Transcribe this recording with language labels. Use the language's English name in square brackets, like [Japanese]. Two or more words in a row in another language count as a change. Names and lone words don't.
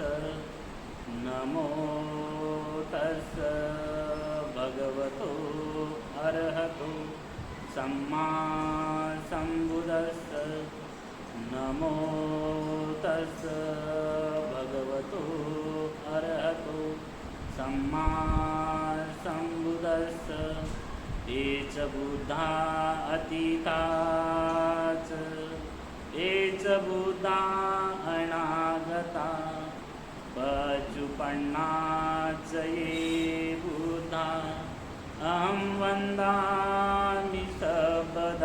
[Pali] नमो तस् भगवतो अरहतो सम्मा सम्बुद्धस्स। नमो तस् भगवतो अरहतो सम्मा सम्बुद्धस्स। ये च बुद्धा अतीताच ये च बुद्धा अनागता पचुपन्नाच ये बुद्धा अहं वन्दामि सर्वदा।